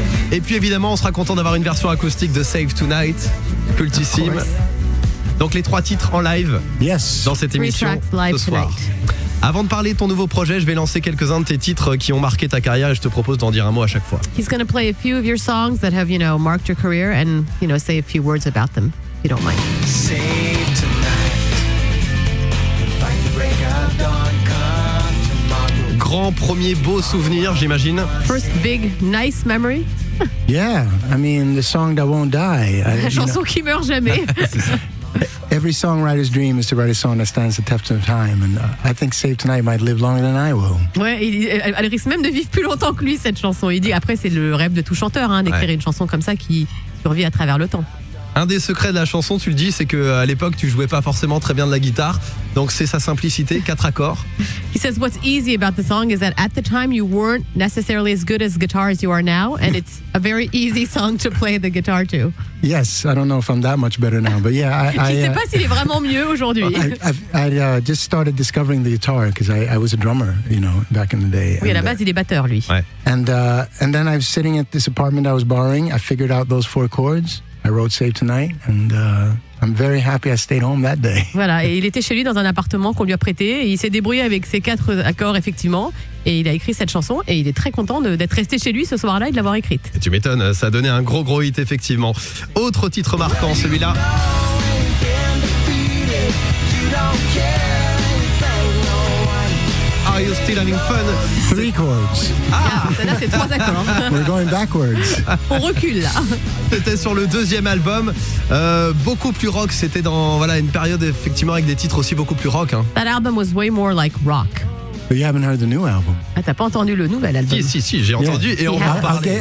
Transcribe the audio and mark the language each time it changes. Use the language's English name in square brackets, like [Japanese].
[French] Et puis évidemment, on sera content d'avoir une version acoustique de Save Tonight, cultissime. Donc les 3 titres en live dans cette émission ce soir. Avant de parler de ton nouveau projet, je vais lancer quelques-uns de tes titres qui ont marqué ta carrière et je te propose d'en dire un mot à chaque fois. [English] He's going to play a few of your songs that have, marked your career and, say a few words about them, if you don't mind. Save tonight. Fight the break of dawn. [French] Grand premier beau souvenir, j'imagine. [English] First big nice memory. Yeah, I mean, the song that won't die. [French] La chanson qui meurt jamais. [English] Every songwriter's dream is to write a song that stands the test of time, and I think Save Tonight might live longer than I will. [French] Ouais, elle risque même de vivre plus longtemps que lui, cette chanson. Il dit, après, c'est le rêve de tout chanteur, d'écrire une chanson comme ça qui survit à travers le temps. Un des secrets de la chanson, tu le dis, c'est qu'à l'époque, tu jouais pas forcément très bien de la guitare. Donc c'est sa simplicité, 4 accords. [English] He says what's easy about the song is that at the time you weren't necessarily as good as guitar as you are now, and it's a very easy song to play the guitar to. Yes, I don't know if I'm that much better now, but yeah, [French] Je sais pas s'il est vraiment mieux aujourd'hui. [English] I just started discovering the guitar because I was a drummer, back in the day. [French] Oui, à la base, il est batteur, lui. Ouais. [English] And then I was sitting at this apartment I was borrowing. I figured out those 4 chords. I wrote Save Tonight, and I'm very happy I stayed home that day. [French] Voilà, et il était chez lui dans un appartement qu'on lui a prêté, et il s'est débrouillé avec ses 4 accords, effectivement, et il a écrit cette chanson, et il est très content d'être resté chez lui ce soir-là et de l'avoir écrite. Et tu m'étonnes, ça a donné un gros hit, effectivement. Autre titre marquant, celui-là. [English] Are you still having fun? 3 chords. [French] Ah, celle-là, c'est 3 accords. [English] We're going backwards. [French] On recule, là. C'était sur le 2e album, beaucoup plus rock. C'était dans une période effectivement avec des titres aussi beaucoup plus rock. [English] That album was way more like rock. But you haven't heard the new album. [French] Ah, t'as pas entendu le nouvel album? Si, j'ai entendu et on va en parler.